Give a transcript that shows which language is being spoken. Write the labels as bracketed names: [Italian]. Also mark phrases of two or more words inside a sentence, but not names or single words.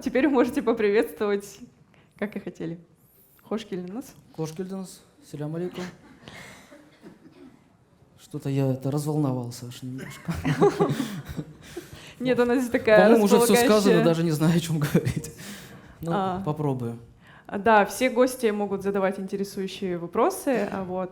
[Russian] Теперь вы можете поприветствовать, как и хотели. [Kazakh] Хош келдіңіз. Хош келдіңіз. [Arabic] سلام عليكم. [Russian] Что-то я разволновался аж немножко. Нет, у нас здесь такая По-моему, уже располагающая... все сказано, даже не знаю, о чем говорить. Ну, попробую. Да, все гости могут задавать интересующие вопросы. Вот.